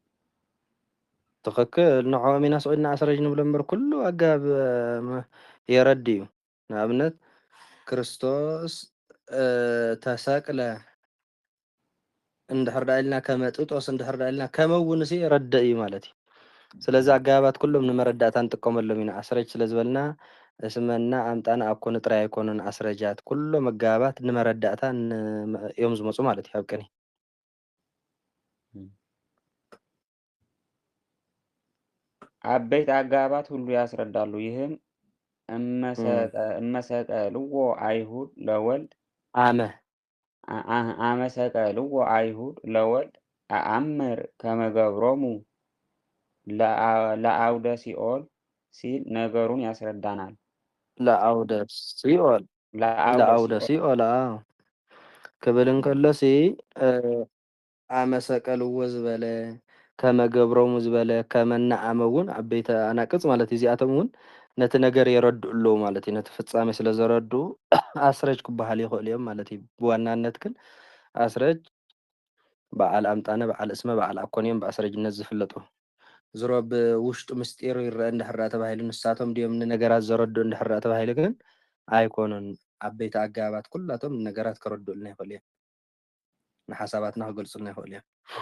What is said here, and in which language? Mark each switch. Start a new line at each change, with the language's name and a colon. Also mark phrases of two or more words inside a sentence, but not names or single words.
Tigrinya: ትኽክል ንዕኦም ኢና ስዒድና ኣስረጅ ንብሎ እምበር ኩሉ ኣገባብ የረዲ እዩ ንኣብነት
Geez: ክርስቶስ ተሰቅለ
Tigrinya: እንድሕር ዳ ኢልና
Geez: ከመ ጥጦስ
Tigrinya: እንድሕር ዳ ኢልና ከመ እውን ሲ የረድእ እዩ ማለት እዩ ስለዚ ኣገባባት ኩሎም ንመረዳእታ ንጥቀመሎም ኢና ኣስረጅ ስለ ዝበልና እስመና አምጣና አኮን ጥራይ አይኮንን አስረጃት ኩሎ መጋባት ንመረዳእታ እዮም ዝመፁ ማለት እዩ ኣብ ቅኔ
Amharic: አበይት አጋባት ሁሉ ያስረዳሉ። ይህም
Geez: እመሰቀልዎ አይሁድ ለወልድ
Amharic: አመ
Geez: አመሰቀልዎ አይሁድ ለወልድ አአምር ከመገብሮሙ ለአውደ ሲኦል
Amharic: ሲል ነገሩን ያስረዳናል።
Geez: ለአውደ ሲኦል ለአውደ ሲኦል
Tigrinya: ክብል እንከሎሲ አመሰቀልዎ ዝበለ ከመገብሮሙ ዝበለ ከመናኣመ እውን ዓበይቲ ኣናቅጽ ማለት እዩ እዚኣቶም እውን ነቲ ነገር የረድኡ ኣለዉ ማለት እዩ ነቲ ፍጻሜ ስለ ዘረድኡ ኣስረጅ ክበሃል ይኽእል እዮም ማለት እዩ ብዋናነት ግን ኣስረጅ በዓል ኣምጣነ በዓል እስመ በዓል ኣኮን እዮም ብኣስረጅነት ዝፍለጡ ዝሮ ብውሽጡ ምስጢር ይረአ እንድሕር ተባሂሉ ንሳቶም ድዮም ንነገራት ዘረድኡ እንድሕር ተባሂሉ ግን ኣይኮኑን ዓበይቲ ኣጋባት ኩላቶም ነገራት ከረድኡልና ይኽእሉ እዮም ንሓሳባትና ክገልጹልና ይኽእሉ እዮም